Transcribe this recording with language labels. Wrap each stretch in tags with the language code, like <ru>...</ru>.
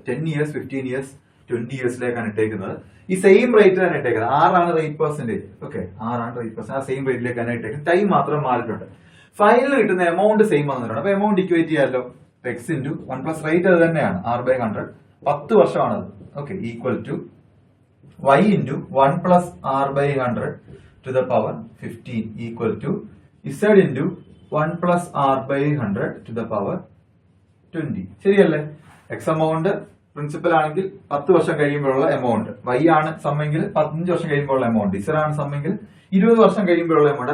<ml>10 years, 15 years, 20 ഇയേഴ്സിലേക്കാണ് ഇട്ടേക്കുന്നത്. ഈ same rate തന്നെ ഇട്ടേക്കുന്നത്. 6 rate percentage. Okay, 6 rate percent. ആ സെയിം റേറ്റിലേക്കാണ് ഇട്ടേക്കുന്നത്. ടൈം മാത്രം മാറിയിട്ടുണ്ട്. ഫൈനൽ കിട്ടുന്ന എമൗണ്ട് സെയിം വന്നിട്ടുണ്ട്. അപ്പൊ എമൗണ്ട് ഇക്വേറ്റ് ചെയ്യാമല്ലോ. എക്സ് ഇൻറ്റു 1 പ്ലസ് റേറ്റ് അത് തന്നെയാണ്, R by 100. 10 വർഷമാണത്.</ml> <en>Okay, equal to y into 1 plus r by 100 to the power 15 equal to z into 1 plus r by 100 to the power 20.</en> <ml>ശരിയല്ലേ? X amount principal ആണെങ്കിൽ 10 വർഷം കഴിയുമ്പോഴുള്ള amount, y ആണ് സമ്മെങ്കിൽ 15 വർഷം കഴിയുമ്പോഴുള്ള amount, z ആണ് സമ്മെങ്കിൽ 20 വർഷം കഴിയുമ്പോഴുള്ള amount.</ml>